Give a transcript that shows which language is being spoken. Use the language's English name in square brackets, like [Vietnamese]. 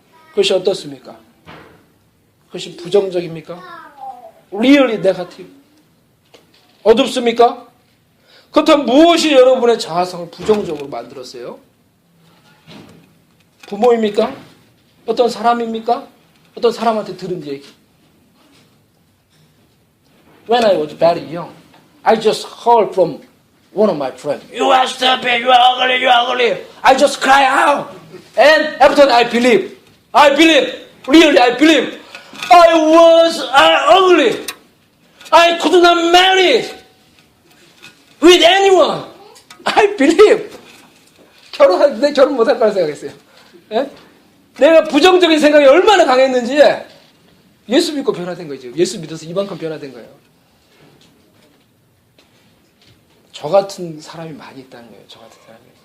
[Korean] 그것이 어떻습니까? 그것이 부정적입니까? [English] Really negative? [Korean] 어둡습니까? 그렇다면 무엇이 여러분의 자화상을 부정적으로 만들었어요? 부모입니까? 어떤 사람입니까? 어떤 사람한테 들은 얘기? [English] When I was very young, I just heard from one of my friends, "You are stupid, you are ugly, you are ugly." I just cry out. And after I believe, really I believe, I was ugly. I could not marry with anyone. I believe. [Korean] 내 결혼 못할 거라 생각했어요. 예? 내가 부정적인 생각이 얼마나 강했는지 예수 믿고 변화된 거죠. 예수 믿어서 이만큼 변화된 거예요. 저 같은 사람이 많이 있다는 거예요. 저 같은 사람이.